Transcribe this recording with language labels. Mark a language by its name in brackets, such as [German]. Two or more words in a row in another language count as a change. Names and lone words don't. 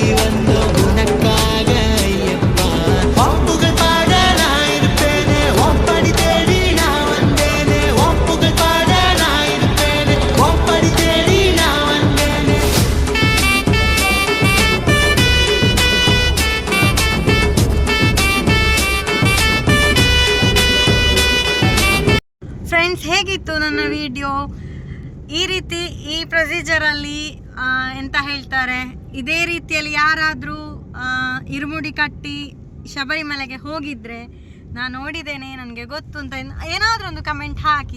[Tamil] வந்தோ உனக்காக ஐயப்பா, ஒப்புகள் பாட நான் இருப்பேனே, ஒப்படி தேடி நான் வந்தேனே, ஒப்புகள் பாட நான் இருப்பேனே, ஒப்படி தேடி நான் வந்தேனே. [Kannada] ಫ್ರೆಂಡ್ಸ್, ಹೇಗಿತ್ತು ನನ್ನ ವಿಡಿಯೋ? ಈ ರೀತಿ ಈ ಪ್ರೊಸೀಜರಲ್ಲಿ ಎಂತ ಹೇಳ್ತಾರೆ, ಇದೇ ರೀತಿಯಲ್ಲಿ ಯಾರಾದರೂ ಇರುಮುಡಿ ಕಟ್ಟಿ ಶಬರಿಮಲೆಗೆ ಹೋಗಿದ್ರೆ ನಾನು ನೋಡಿದ್ದೇನೆ, ನನಗೆ ಗೊತ್ತು ಅಂತ ಏನಾದರೂ ಒಂದು ಕಮೆಂಟ್ ಹಾಕಿ.